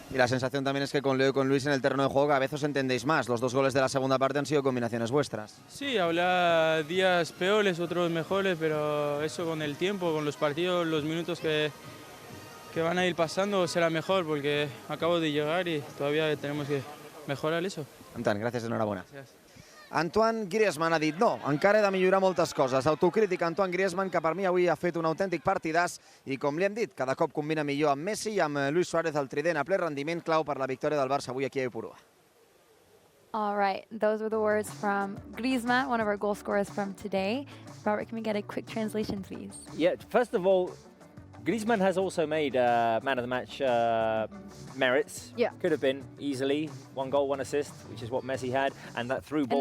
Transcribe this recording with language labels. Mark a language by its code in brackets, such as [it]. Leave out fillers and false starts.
[es] Y la sensación también es que con Leo y con Luis en el terreno de juego a veces os entendéis más. Los 2 goles de la segunda parte han sido combinaciones vuestras. Sí, habrá días peores, otros mejores, pero eso con el tiempo, con los partidos, los minutos que van a ir pasando será mejor porque acabo de llegar y todavía tenemos que mejorar eso. [ca] Antoine, gràcies, enhorabona. Gràcies. Antoine Griezmann ha dit no, encara he de millorar moltes coses. Autocrítica Antoine Griezmann, que per mi avui ha fet un autèntic partidàs i, com li hem dit, cada cop combina millor amb Messi i amb Luis Suárez al trident a ple rendiment, clau per la victòria del Barça avui aquí a Ipurua. [en] All right, those were the words from Griezmann, one of our goal scorers from today. Robert, can we get a quick translation, please? Yeah, first of all, Griezmann has also made man of the match merits. Yeah. Could have been easily 1 goal, 1 assist, which is what Messi had, and that through ball